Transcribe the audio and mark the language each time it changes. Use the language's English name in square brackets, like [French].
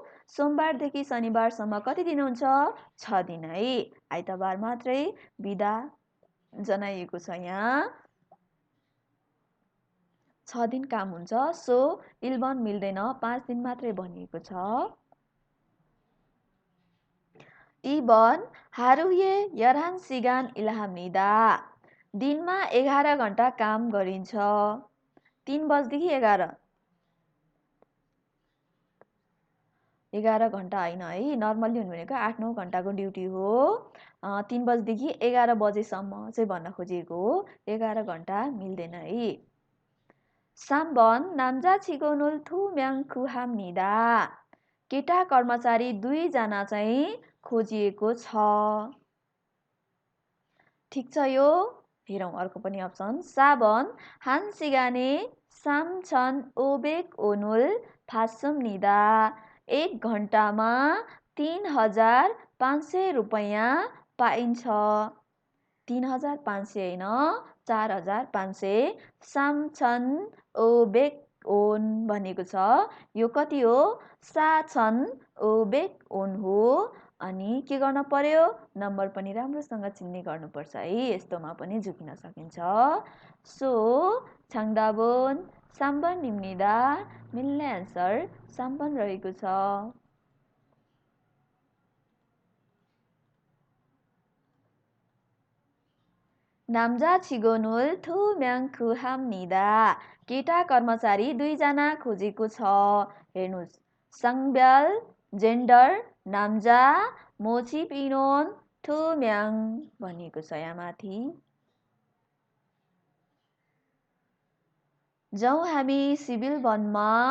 [Nepali] सोमबारदेखि शनिबारसम्म कति दिन हुन्छ? 6 दिन है। आइतबार मात्रै बिदा जनाइएको छ यहाँ। 6 दिन काम हुन्छ। सो 1번 मिल्दैन, 5 दिन मात्रै भनिएको छ। [Korean] 2번 하루에 11시간 일합니다. [Nepali] दिनमा 11 घण्टा काम गरिन्छ। 3 बजेदेखि 11 घण्टा होइन है, नर्मल्ली हुने भनेको 8-9 घण्टाको ड्युटी हो। 3 बजेदेखि 11 बजेसम्म चाहिँ भन्न खोजिएको हो। 11 घण्टा मिल्दैन है। [Korean] 3번 남자 직원을 2명 구합니다. [Nepali] केटा कर्मचारी 2 जना चाहिँ खोजिएको छ। ठिक छ यो। हेरौँ अर्को पनि अप्सन। [Korean] 4번 1시간에 3,500원을 받습니다. [Nepali] 1 घण्टामा 3500 रुपैयाँ पाइन्छ। 3500 होइन, 4500। 3,500원 भनेको छ। यो कति हो? 4,500원 हो। अनि के गर्न पर्यो? नम्बर पनि राम्रोसँग चिन्ने गर्नुपर्छ है। यस्तोमा पनि झुकिन सकिन्छ। [Korean] सो 정답은 3번입니다. [Nepali] मिल्ने एन्सर 3번 रहेको छ। [Korean] 남자 직원을 2명 구합니다. [Nepali] केटा कर्मचारी 2 जना खोजेको छ। हेर्नुस्, 성별 जेन्डर नाम्जा, [Korean] 모집 인원 2명 [Nepali] भनिएको छ यहाँ माथि। जाउँ हामी सिभिल 1मा।